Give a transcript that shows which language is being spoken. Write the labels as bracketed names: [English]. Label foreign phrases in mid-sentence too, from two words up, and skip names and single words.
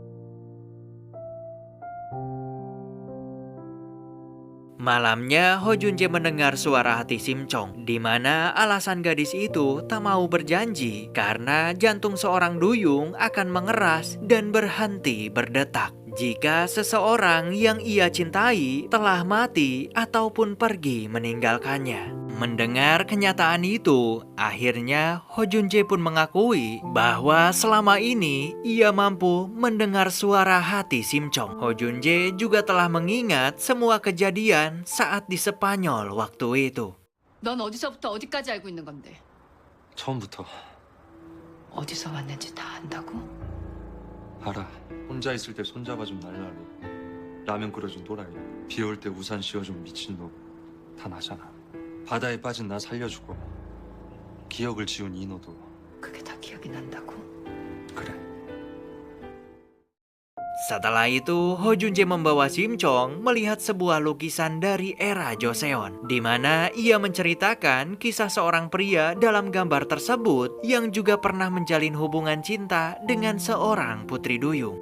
[Indonesian] Malamnya, Ho Junjae mendengar suara hati Sim Chong, di mana alasan gadis itu tak mau berjanji karena jantung seorang duyung akan mengeras dan berhenti berdetak jika seseorang yang ia cintai telah mati ataupun pergi meninggalkannya. Mendengar kenyataan itu, akhirnya Ho Junjae pun mengakui bahwa selama ini ia mampu mendengar suara hati Sim Chong. Ho Junjae juga telah mengingat semua kejadian saat di Spanyol waktu itu. [Korean] 넌 어디서부터 어디까지 알고 있는 건데? 처음부터 어디서 왔는지 다 안다고? 알아. 혼자 있을 때 손잡아준 날라리, 라면 끓여준 또라이, 비 올 때 우산 씌워준 미친놈 다 나잖아. 바다에 빠진 나 살려주고 기억을 지운 인호도 그게 다 기억이 난다고? 그래. [Indonesian] Setelah itu, Ho Junjae membawa Sim Chong melihat sebuah lukisan dari era Joseon, di mana ia menceritakan kisah seorang pria dalam gambar tersebut yang juga pernah menjalin hubungan cinta dengan seorang putri duyung.